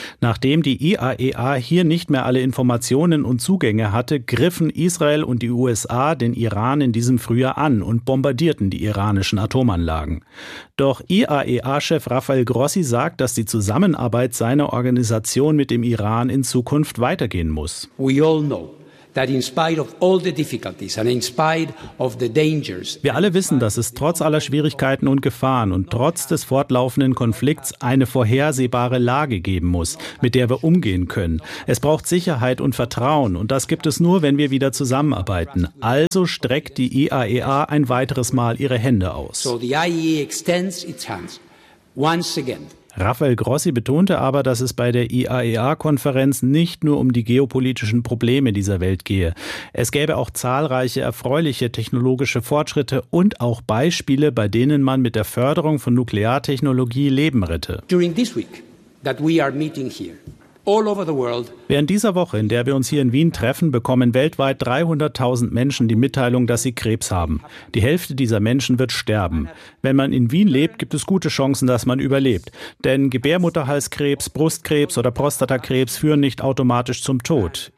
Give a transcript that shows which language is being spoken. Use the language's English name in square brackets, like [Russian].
[German] Nachdem die IAEA hier nicht mehr alle Informationen und Zugänge hatte, griffen Israel und die USA den Iran in diesem Frühjahr an und bombardierten die iranischen Atomanlagen. Doch IAEA-Chef Rafael Grossi sagt, dass die Zusammenarbeit seiner Organisation mit dem Iran in Zukunft weitergehen muss. [English] We all know that in spite of all the difficulties and in spite of the dangers. [German] Wir alle wissen, dass es trotz aller Schwierigkeiten und Gefahren und trotz des fortlaufenden Konflikts eine vorhersehbare Lage geben muss, mit der wir umgehen können. Es braucht Sicherheit und Vertrauen, und das gibt es nur, wenn wir wieder zusammenarbeiten. Also streckt die IAEA ein weiteres Mal ihre Hände aus. [English] So the IAEA extends its hands once again. [German] Rafael Grossi betonte aber, dass es bei der IAEA-Konferenz nicht nur um die geopolitischen Probleme dieser Welt gehe. Es gäbe auch zahlreiche erfreuliche technologische Fortschritte und auch Beispiele, bei denen man mit der Förderung von Nukleartechnologie Leben rette. [English] During this week that we are meeting here. [German] Während dieser Woche, in der wir uns hier in Wien treffen, bekommen weltweit 300.000 Menschen die Mitteilung, dass sie Krebs haben. Die Hälfte dieser Menschen wird sterben. Wenn man in Wien lebt, gibt es gute Chancen, dass man überlebt. Denn Gebärmutterhalskrebs, Brustkrebs oder Prostatakrebs führen nicht automatisch zum Tod.